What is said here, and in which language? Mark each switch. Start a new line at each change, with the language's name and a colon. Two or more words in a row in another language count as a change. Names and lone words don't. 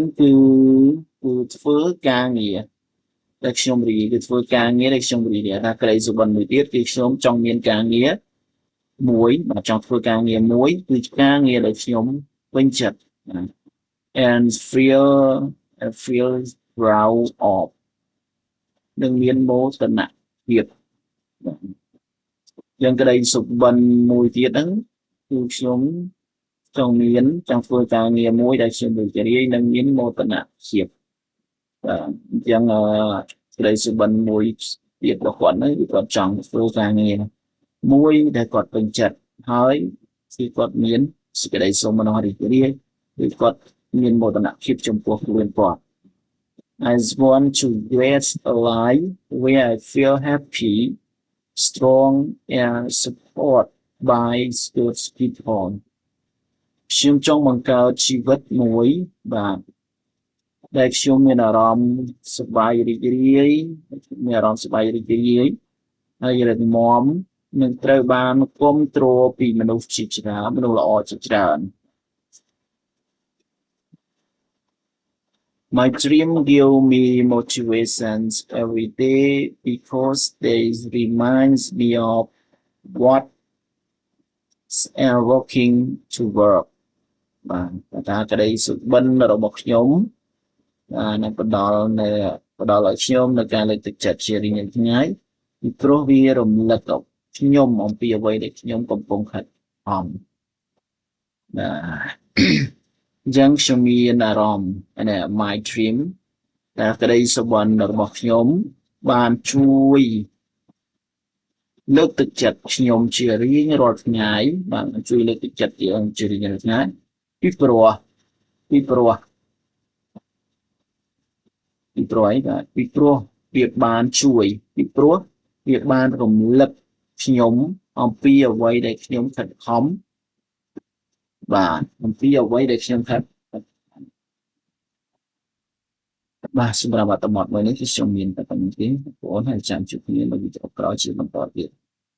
Khmer: គឺធ្វើការងារដែលខ្ញុំរីគឺធ្វើការងារដែលខ្ញុំរីថាក្តីសុបិនមួយទៀតគឺខ្ញុំចង់មានការងារមួយបាទចង់ធ្វើការងារមួយគឺការងារដែលខ្ញុំពេញចិត្ត
English: and feel proud of
Khmer: នឹងមានមោទនភាព យ៉ាងក្តីសុបិនមួយទៀតហ្នឹងគឺខ្ញុំចង់ធ្វើការងារមួយដែលខ្ញុំរីករាយ និងមានមោទនភាពយ៉ាងក្តីសុបិនមួយទៀតរបស់គាត់ហ្នឹងគឺគាត់ចង់ធ្វើការងារមួយដែលគាត់ពេញចិត្តហើយគឺគាត់មានសេចក្តីសុំរបស់រីករាយគឺគាត់មានមោទនភាពចំពោះខ្លួនគាត់
English: I want to get a life where I feel happy, strong, and supported by good people.
Khmer: ខ្ញុំចង់បង្កើតជីវិតមួយបាទដែលខ្ញុំមានអារម្មណ៍សប្បាយរីករាយហើយ រឹងមាំនឹងត្រូវបានគាំទ្រពីមនុស្សជាច្រើនមនុស្សល្អជាច្រើន
English: My dream give me motivations every day because they reminds me of what and working to work
Khmer: បាទថាក្តីសុបិនរបស់ខ្ញុំនឹងផ្ដល់ឲ្យខ្ញុំនៅការលើកទឹកចិត្តជារៀងរាល់ថ្ងៃពីព្រោះវារំលឹកដល់ខ្ញុំអំពីអ្វីដែលខ្ញុំកំពុងខិតខំ បាទអញ្ចឹងខ្ញុំមានអារម្មណ៍
English: my dream
Khmer: តែក្តីសុបិនរបស់ខ្ញុំបានជួយលើកទឹកចិត្តខ្ញុំជារៀងរាល់ថ្ងៃបាទជួយលើកទឹកចិត្តជារៀងរាល់ថ្ងៃពីព្រោះអី បាទពីព្រោះវាបានជួយពីព្រោះវាបានរំលឹកខ្ញុំអំពីអ្វីដែលខ្ញុំខិតខំបាទអំពីអ្វីដែលខ្ញុំខិតបាទសម្រាប់អត្ថបទមួយនេះគឺខ្ញុំមានតែប៉ុណ្្នឹងទេបងប្អូនហើយចាំជួបគ្នានៅវីដេអូក្រោយជាបន្តទៀត